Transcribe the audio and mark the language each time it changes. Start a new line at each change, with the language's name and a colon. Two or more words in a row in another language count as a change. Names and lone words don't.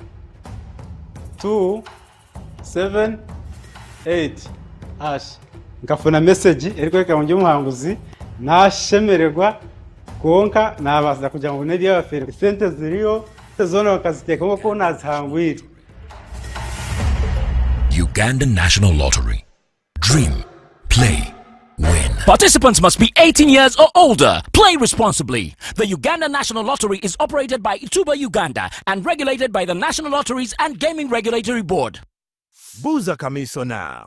Nyankole: 278 hash ngafuna message eriko njyo muhanguzi nashemererwa konka nabaza kugira ngo nedi y'abafere sente ziriyo zone bakaziteka ko nazihangwira.
English: Uganda National Lottery. Dream, play, win. Participants must be 18 years or older. Play responsibly. The Uganda National Lottery is operated by Ituba Uganda and regulated by the National Lotteries and Gaming Regulatory Board.
Nyankole: Buza Commissioner.